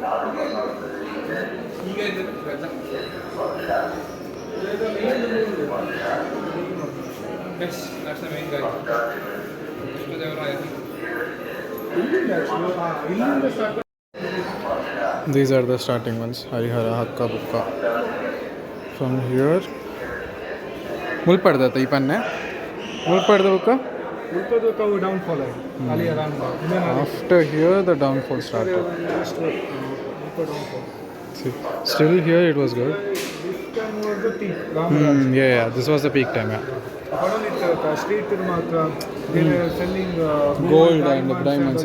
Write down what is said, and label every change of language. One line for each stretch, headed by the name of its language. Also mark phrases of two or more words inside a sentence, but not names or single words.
English: Yes, that's the main guy. These are the starting ones. Harihara, Hakka, Bukka. From here,
Tulu: ಮುಲ್ಪಡ್ದ ಈ ಪನ್ನೆ ಮುಲ್ಪಡ್ದ ಬುಕ್ಕ.
Kannada: ಡೌನ್ಫಾಲ್ ಅಲ್ಲಿ
English: After here the downfall started. See, still here it was good. Yeah, this was the peak time. street selling Gold and diamonds,